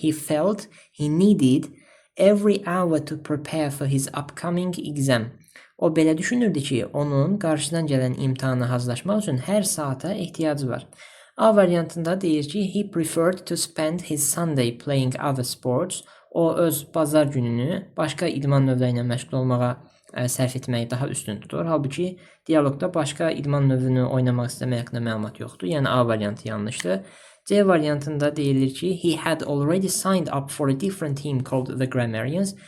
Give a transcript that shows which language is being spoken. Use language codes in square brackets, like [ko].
[en] He felt he needed every hour to prepare for his upcoming exam. [az] O belə düşünürdü ki, onun qarşıdan gələn imtahana hazırlaşmaq üçün hər saata ehtiyacı var. A variantında deyir ki, [en] he preferred to spend his Sunday playing other sports. [az] O öz bazar gününü başqa idman növləri ilə məşğul olmağa sərf etməyi daha üstün tutur. Halbuki dialoqda başqa idman növünü oynamaq istəmək haqqında məlumat yoxdur. Yəni A variantı yanlışdır. C variantında deyilir ki, [en] he had already signed up for a different team called the Grammarians.